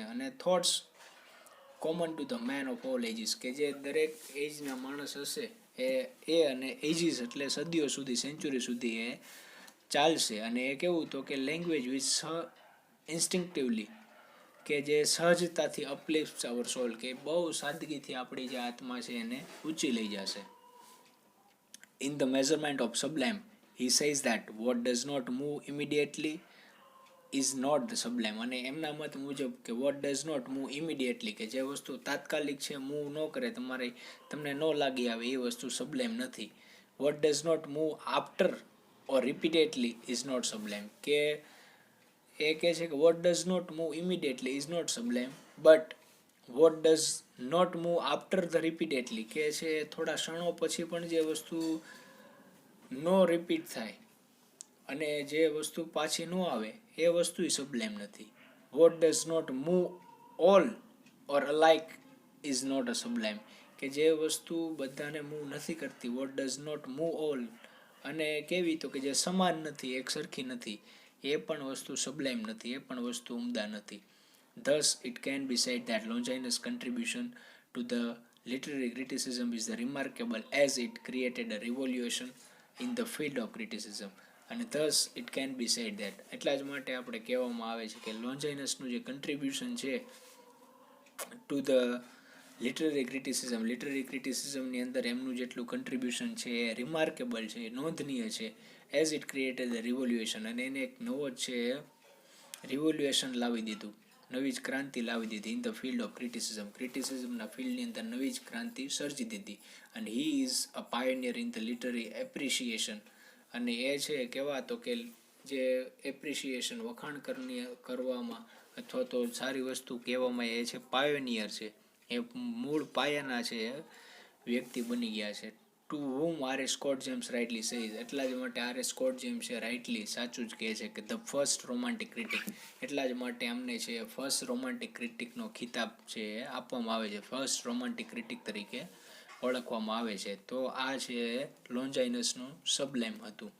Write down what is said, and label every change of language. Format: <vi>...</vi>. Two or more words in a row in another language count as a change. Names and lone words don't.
<gu>અને</gu> <en>thoughts common to the men of all ages,</en> <gu>કે જે દરેક એજના માણસ હશે એ અને એજીસ એટલે સદીઓ સુધી, સેન્ચુરી સુધી એ ચાલશે. અને એ કેવું તો કે</gu> <en>language which instinctively,</en> <gu>કે જે સહજતાથી</gu> <en>uplifts our soul,</en> <gu>કે બહુ સાદગીથી આપણી જે આત્મા છે એને ઊંચી લઈ જશે.</gu> <en>In the measurement of sublime, he says that what does not move immediately is not the sublime.</en> <gu>અને એમના મત મુજબ કે</gu> <en>what does not move immediately,</en> <gu>કે જે વસ્તુ તાત્કાલિક છે, મૂવ ન કરે, તમને ન લાગી આવે, એ વસ્તુ sublime નથી.</gu> <en>What does not move after or repeatedly is not sublime,</en> <gu>કે એ કહે છે કે</gu> <en>what does not move immediately is not sublime, but what does not move after the repeatedly,</en> <gu>કે છે થોડા ક્ષણો પછી પણ જે વસ્તુ નો રિપીટ થાય અને જે વસ્તુ પાછી ન આવે એ વસ્તુ સબ્લેમ નથી.</gu> <en>what does not move all or alike is not a sublime,</en> <gu>કે જે વસ્તુ બધાને મૂવ નથી કરતી,</gu> <en>what does not move all,</en> <gu>અને કેવી તો કે જે સમાન નથી, એક સરખી નથી, એ પણ વસ્તુ સબ્લાઇમ નથી, એ પણ વસ્તુ ઉમદા નથી.</gu> <en>Thus it can be said that Longinus' contribution to the literary criticism is remarkable as it created a revolution in the field of criticism. અને thus it can be said that,</en> <gu>એટલા જ માટે આપણે કહેવામાં આવે છે કે લોન્જાઇનસનું જે કન્ટ્રીબ્યુશન છે</gu> <en>to the literary criticismની</en> <gu>અંદર એમનું જેટલું કન્ટ્રીબ્યુશન છે એ રિમાર્કેબલ છે, એ નોંધનીય છે.</gu> <en>as it created the revolution,</en> <gu>અને એને એક નવો જ છે રિવોલ્યુશન લાવી દીધું, નવી જ ક્રાંતિ લાવી દીધી.</gu> <en>in the field of</en> <gu>ક્રિટિસિઝમના ફિલ્ડની અંદર નવી જ ક્રાંતિ સર્જી દીધી. અને</gu> <en>he is a pioneer in the literary appreciation,</en> <gu>અને એ છે કેવા તો કે જે એપ્રિશિએશન, વખાણ કરવામાં અથવા તો સારી વસ્તુ કહેવામાં, એ છે પાયોનિયર છે, એ મૂળ પાયાના છે વ્યક્તિ બની ગયા છે.</gu> <en>ટુ whom R. A. Scott James rightly says,</en> <gu>એટલા જ માટે R. A. Scott James છે રાઇટલી સાચું જ કહે છે કે</gu> <en>the first romantic critic,</en> <gu>એટલા જ માટે અમને છે</gu> <en>first romantic criticનો</en> <gu>ખિતાબ છે આપવામાં આવે છે,</gu> <en>first romantic critic</en> <gu>તરીકે ઓળખવામાં આવે છે. તો આ છે લોન્જાઇનસનું સબ્લેમ હતું.</gu>